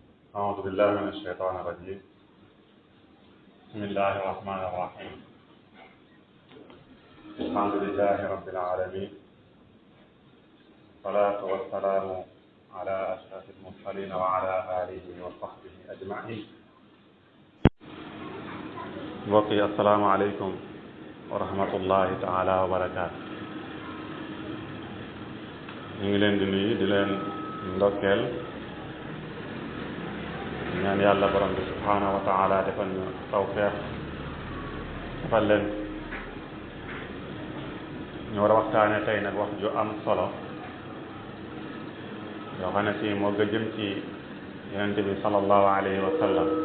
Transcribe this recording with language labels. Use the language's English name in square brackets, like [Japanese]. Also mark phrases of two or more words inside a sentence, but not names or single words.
[Arabic] أعوذ بالله من الشيطان الرجيم بسم الله الرحمن الرحيم الحمد لله رب العالمين والصلاة والسلام على أشرف المرسلين وعلى آله وصحبه أجمعين [Wolof] mbokk yi [Arabic] السلام عليكم ورحمة الله تعالى وبركاته [Wolof] ñu ngi leen di nuyu di leen ndokkeel ñaan yàlla borom bi [Arabic] سبحانه وتعالى [Wolof] defal ñu tawfeex defal leen ñu war a waxtaane tey nag wax ju am solo yoo xam ne si moo gën jëm ci yonent bi [Arabic] صلى الله عليه وسلم